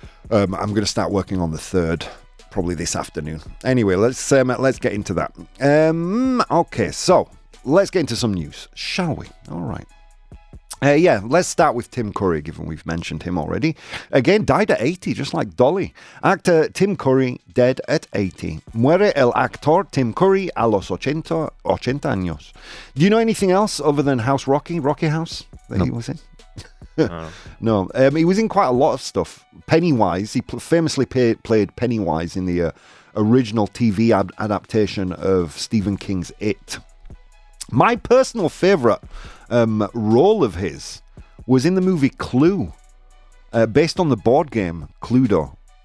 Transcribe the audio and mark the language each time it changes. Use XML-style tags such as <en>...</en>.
<en>I'm going to start working on the 3rd, probably this afternoon. Anyway, let's get into that. Okay, so let's get into some news, shall we? All right. Let's start with Tim Curry, given we've mentioned him already. Again, died at 80, just like Dolly. Actor Tim Curry, dead at 80.</en> <es>Muere el actor Tim Curry a los 80 años.</es> <en>Do you know anything else other than Rocky House, that he was in? No. He was in quite a lot of stuff. Pennywise, he famously played Pennywise in the original TV adaptation of Stephen King's It. My personal favourite role of his was in the movie Clue, based on the board game Cluedo.</en>